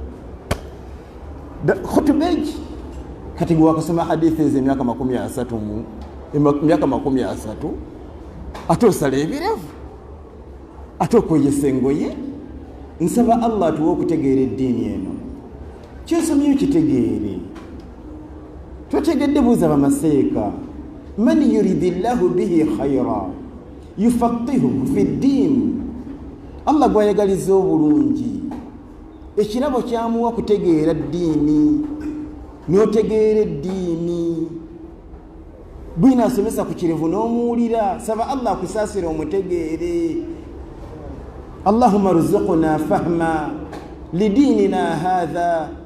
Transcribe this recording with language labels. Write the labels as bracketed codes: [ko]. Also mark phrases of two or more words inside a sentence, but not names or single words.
[lg] khutuba egi kati gwe wakasoma hadithi z'emyaka 30 emyaka 30 ate osala ebirevu ate okweyesa engoye nsaba Allah atuwe okutegeera eddiini eno kyosomyeyo kitegeere twategedde buuza bamaseeka [ar] من يرد الله به خيرا يفقهه في الدين [lg] Allah gwayagaliza obulungi ekirabo kyamuwa kutegeera ddiini n'otegeera eddiini bwina asomesa ku kirevu n'omuwulira saba Allah akusaasira omutegeere [ar] اللهم ارزقنا فهما لديننا هذا